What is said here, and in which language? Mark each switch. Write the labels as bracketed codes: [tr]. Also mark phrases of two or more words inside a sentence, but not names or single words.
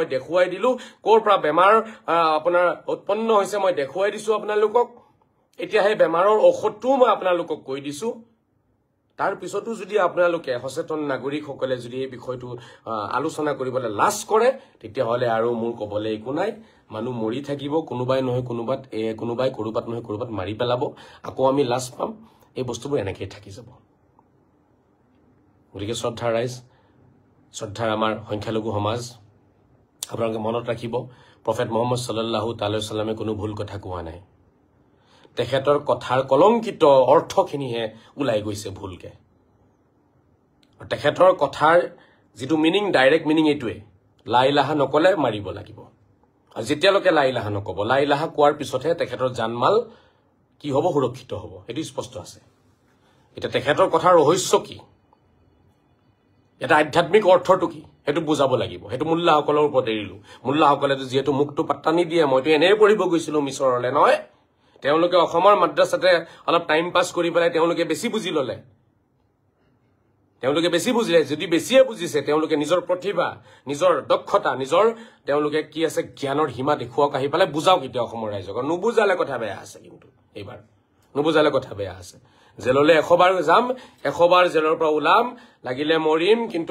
[as] দেখুৱাই দিলো ক'ৰ পৰা বেমাৰ আপোনাৰ উৎপন্ন হৈছে মই দেখুৱাই দিছো আপোনালোকক এতিয়া সেই বেমাৰৰ ঔষধটো মই আপোনালোকক কৈ দিছো তাৰ পিছতো যদি আপোনালোকে সচেতন নাগৰিকসকলে যদি এই বিষয়টো আলোচনা কৰিবলৈ লাজ কৰে তেতিয়াহলে আৰু মোৰ ক'বলৈ একো নাই মানুহ মৰি থাকিব কোনোবাই নহয় কোনোবাই কৰবাত নহয় কৰবাত মাৰি পেলাব আকৌ আমি লাজ পাম এই বস্তুবোৰ এনেকৈ থাকি যাব গতিকে শ্ৰদ্ধাৰ ৰাইজ শ্ৰদ্ধাৰ আমাৰ সংখ্যালঘু সমাজ আপোনালোকে মনত ৰাখিব প্ৰফেট মুহাম্মদ [ar] صلى الله تعالى [as] সাল্লামে কোনো ভুল কথা কোৱা নাই তেখেতৰ কথাৰ কলংকিত অৰ্থখিনিহে ওলাই গৈছে ভুলকে তেখেতৰ কথাৰ যিটো [en] meaning direct meaning [as] এইটোৱে [ar] لا إله [as] নকলে মাৰিব লাগিব আৰু যেতিয়ালৈকে [ar] لا إله [as] নকব [ar] لا إله [as] কোৱাৰ পিছতহে তেখেতৰ জানমাল কি হ'ব সুৰক্ষিত হ'ব এটো স্পষ্ট আছে এটা তেখেতৰ কথাৰ ৰহস্য কি এটা আধ্যাত্মিক অৰ্থটো কি হেতু বুজাব লাগিব হেতু মুল্লাসকলৰ ওপৰত এৰিলো মুল্লাসকলে যেহেতু মুক্ত পাত্তা নিদিয়ে মইতো এনে পঢ়িব গৈছিলো মিছৰলে নহয় তেওঁলোকে অসমৰ মাদ্ৰাসাতে অলপ [en] time pass [as] কৰি পেলাই তেওঁলোকে বেছি বুজি ললে তেওঁলোকে বেছি বুজিলে যদি বেছিয়ে বুজিছে তেওঁলোকে নিজৰ প্ৰতিভা নিজৰ দক্ষতা নিজৰ তেওঁলোকে কি আছে জ্ঞানৰ সীমা দেখুৱাওক আহি পেলাই বুজাওক এতিয়া অসমৰ ৰাইজক নুবুজালে কথা বেয়া আছে কিন্তু এইবাৰ নুবুজালে কথা বেয়া আছে জেললে 100 বাৰ যাম 100 বাৰ জেলৰ পৰা ওলাম লাগিলে মৰিম কিন্তু